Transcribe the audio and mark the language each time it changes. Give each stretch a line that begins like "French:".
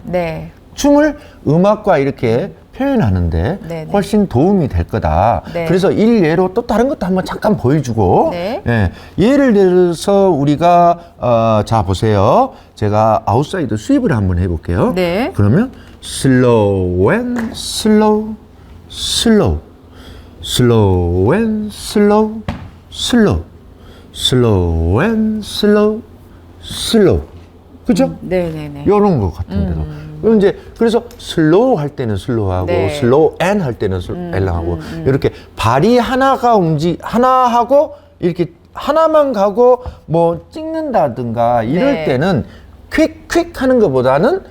Korean: 네. 춤을 음악과 이렇게 표현하는데 네네. 훨씬 도움이 될 거다. 네. 그래서 일예로 또 다른 것도 한번 잠깐 보여주고 네. 예, 예를 들어서 우리가 자 보세요. 제가 아웃사이드 스윕을 한번 해볼게요. 네. 그러면
English: slow and slow, slow, slow and slow, slow, slow and slow, slow.
Korean: 그죠? 네네네. 이런 것 같은데도. 그럼 이제 그래서 슬로우 할 때는 슬로우하고 네. 슬로우 앤 할 때는 엘랑하고 이렇게 발이 하나가 하나 하고 이렇게 하나만 가고 뭐 찍는다든가 이럴 네. 때는 퀵 하는 것보다는